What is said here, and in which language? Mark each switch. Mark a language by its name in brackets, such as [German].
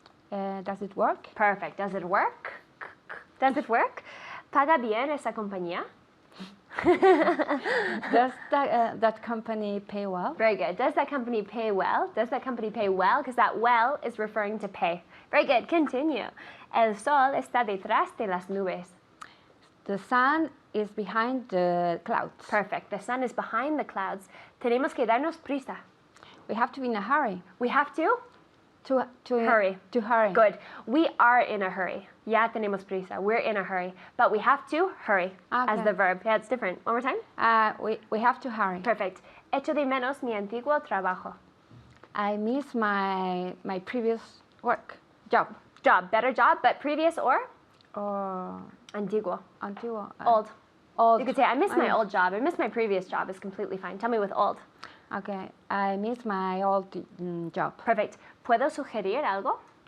[English] Does it work? Perfect. Does it work? Does it work? ¿Paga bien esa compañía? Does that company pay well? Very good. Does that company pay well? Does that company pay well? Because that well is referring to pay. Very good. Continue. [Spanish] El sol está detrás de las nubes. [English] The sun is behind the clouds. Perfect. The sun is behind the clouds. [Spanish] Tenemos que darnos prisa. [English] We have to be in a hurry. We have to hurry. To hurry. Good. We are in a hurry. [Spanish] Ya tenemos prisa. [English] We're in a hurry. But we have to hurry as the verb. Yeah, it's different. One more time. We have to hurry. Perfect. [Spanish] Echo de menos mi antiguo trabajo. [English] I miss my previous job. Better job, but previous or? Or [Spanish] Antiguo. antiguo. [English] Old. You could say, I miss my old job. I miss my previous job. Is completely fine. Tell me with old. Okay. I miss my old job. Perfect. [Spanish] ¿Puedo sugerir algo?